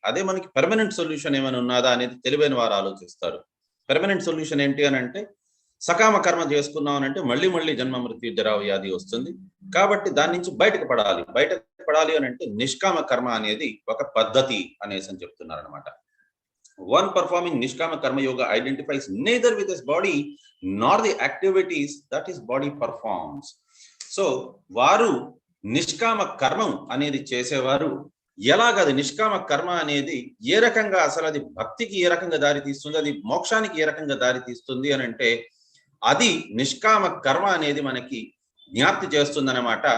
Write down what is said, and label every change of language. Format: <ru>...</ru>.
<te>అదే మనకి permanent solution ఏమైనా ఉన్నదా అనేది తెలివైన వారు ఆలోచిస్తారు. పెర్మనెంట్ సొల్యూషన్ ఏంటి అని అంటే సకామ కర్మ చేసుకున్నాం అంటే మళ్ళీ మళ్ళీ జన్మ మృత్యు జరా వ్యాధి వస్తుంది. కాబట్టి దాని నుంచి బయటకు పడాలి అని అంటే నిష్కామ కర్మ అనేది ఒక పద్ధతి అనేసి అని చెప్తున్నారు అనమాట.</te> <en>One performing Nishkama Karma Yoga identifies neither with his body nor the activities that his body performs.</en> <te>So, వారు నిష్కామ కర్మం అనేది చేసేవారు ఎలాగది నిష్కామ కర్మ అనేది ఏ రకంగా అసలు అది భక్తికి ఏ రకంగా దారి తీస్తుంది, అది మోక్షానికి ఏ రకంగా దారి తీస్తుంది అని అంటే అది నిష్కామ కర్మ అనేది మనకి జ్ఞాప్తి చేస్తుందన్నమాట.</te>